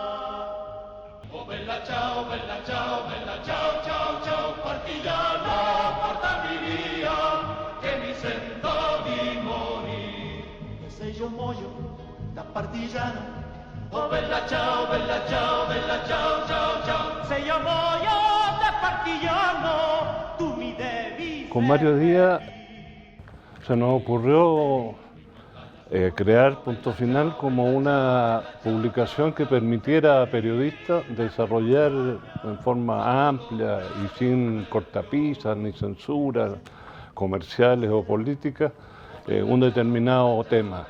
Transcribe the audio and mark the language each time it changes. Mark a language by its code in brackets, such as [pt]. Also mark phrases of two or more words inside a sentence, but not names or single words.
[it] Oh bella ciao, ciao, ciao, partigiano, portami via, che mi sento di morire. E se io muoio da partigiano, oh bella ciao, ciao, ciao, ciao, se io muoio da partigiano, tu mi devi... [es] Con Mario Díaz se nos ocurrió crear Punto Final como una publicación que permitiera a periodistas desarrollar en forma amplia y sin cortapisas ni censuras comerciales o políticas un determinado tema.